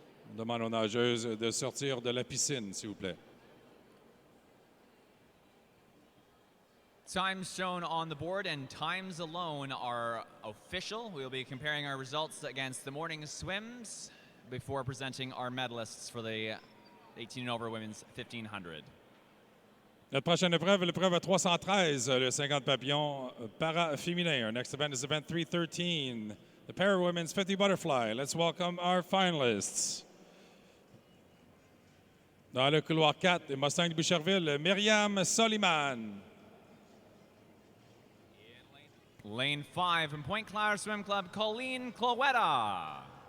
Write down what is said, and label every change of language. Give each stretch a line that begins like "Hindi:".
French: On demande aux nageuses de sortir de la piscine, s'il vous plaît.
English: Times shown on the board and times alone are official. We'll be comparing our results against the morning swims before presenting our medalists for the 18 and over women's 1500.
French: Notre prochaine épreuve est l'épreuve 313, le 50 papillons para-féminin.
English: Our next event is event 313, the para-women's 50 butterfly. Let's welcome our finalists.
French: Dans le couloir 4, les Mustangs de Boucherville, Myriam Soliman.
English: Lane 5 from Point Claire Swim Club, Colleen Cloetta.